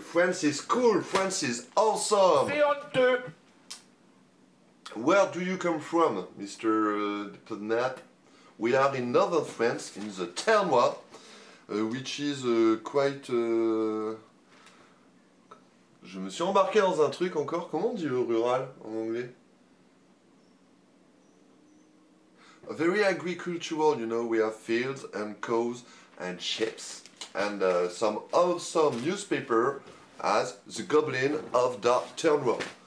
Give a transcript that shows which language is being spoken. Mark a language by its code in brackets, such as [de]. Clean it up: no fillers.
[en] France is cool, France is awesome. [fr] C'est honteux. [en] Where do you come from, Mr. Diplomat? We are in northern France, in the Ternois, which is quite... [fr] Je me suis embarqué dans un truc encore. Comment on dit rural en anglais? [en] Very agricultural, you know, we have fields and cows and ships. And some awesome newspaper as The Goblin of the Ternois.